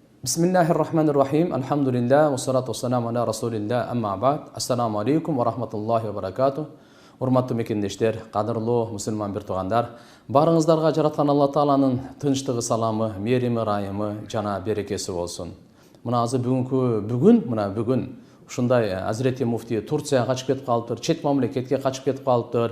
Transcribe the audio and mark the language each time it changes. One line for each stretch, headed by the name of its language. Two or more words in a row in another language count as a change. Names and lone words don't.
Arabic: Bismillahirrahmanirrahim. Alhamdulillah. والصلاة والسلام على رسول الله. أما بعد. السلام عليكم ورحمة الله وبركاته.
Kyrgyz: Урматтуу мекендештер, кадырлуу мусулман бир туугандар, барыңыздарга жараткан Алла Тааланын тынчтыгы, саламы, мерими, райымы жана берекеси болсун. Мына бүгүн ушундай Азирети муфти Турцияга качып кетип калыптыр, чет мамлекетке качып кетип калыптыр.